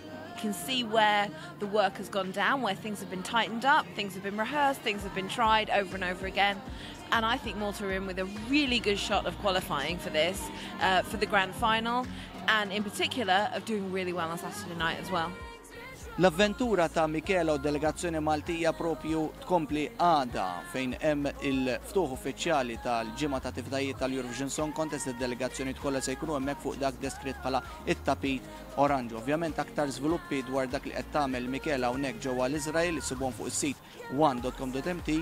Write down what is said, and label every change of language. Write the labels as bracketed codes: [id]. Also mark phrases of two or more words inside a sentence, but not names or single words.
[en] You can see where the work has gone down, where things have been tightened up, things have been rehearsed, things have been tried over and over again. And I think Malta are in with a really good shot of qualifying for this, for the grand final, and in particular of doing really well on Saturday night as well. [mt] L-avventura ta' Michela u delegazzjoni Maltija propju tkompli għada fejn hemm il-ftuħ uffiċjali tal-ġimgħa ta' tifdajiet tal-Eurovision Song Contest. Id-delegazzjoni kollha se jkunu hemmhekk fuq dak deskritt bħala it-tapit oranġ. Ovvjament aktar żviluppi dwar dak li qed tagħmel Michela hawnhekk ġewwa l-Iżrael isibuhom fuq is-sit one.com.mt.